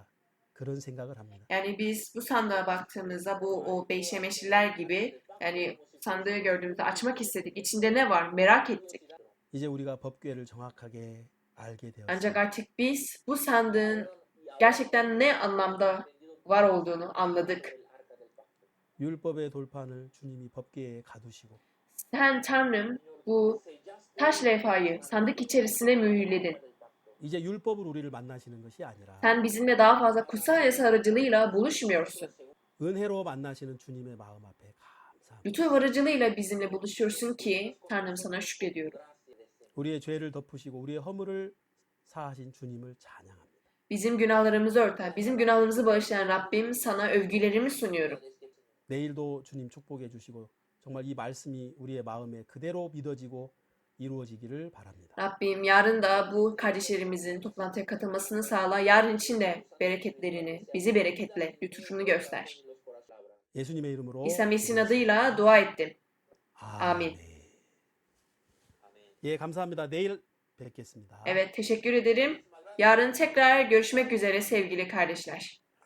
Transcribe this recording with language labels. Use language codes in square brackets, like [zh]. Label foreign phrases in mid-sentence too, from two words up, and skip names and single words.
[ko] 그런 생각을 합니다. [tr] Yani biz bu sandığa baktığımızda bu o Beyşemeşliler gibi yani sandığı gördüğümüzde açmak istedik. İçinde ne var? Merak ettik. [ko] 이제 우리가 법궤를 정확하게 알게 [tr] Ancak [ko] 되었습니다. [tr] artık biz bu sandığın gerçekten ne anlamda var olduğunu anladık. [ko] 율법의 돌판을 주님이 법궤에 가두시고 [tr] Sen Tanrım bu taş levhayı sandık içerisine mühürledin. [ko] 이제 율법으로 우리를 만나시는 것이 아니라 [tr] Sen bizimle daha fazla kutsal yasa aracılığıyla buluşmuyorsun. [ko] 은혜로 만나시는 주님의 마음 앞에 감사합니다. [tr] Lütuf aracılığıyla bizimle buluşuyorsun ki Tanrım sana şükrediyorum. [ko] 우리의 죄를 덮으시고 우리의 허물을 사하신 주님을 찬양합니다. [tr] Bizim günahlarımızı örten, bizim günahlarımızı bağışlayan Rabbim sana övgülerimi sunuyorum. [ko] 내일도 주님 축복해 주시고 정말 이 말씀이 우리의 마음에 그대로 믿어지고 이루어지기를 바랍니다. [tr] Rabbim yarın da bu kardeşlerimizin toplantıya katılmasını sağla. Yarın için de bereketlerini, bizi bereketle, lütufunu göster. [ko] 예수님의 이름으로 [tr] İsa Mesih'in [ko] 기도했습니다. [tr] adıyla dua ettim. [ko] 아멘. 예, 감사합니다. 내일 뵙겠습니다. [tr] Evet, teşekkür ederim. Yarın tekrar görüşmek üzere sevgili kardeşler.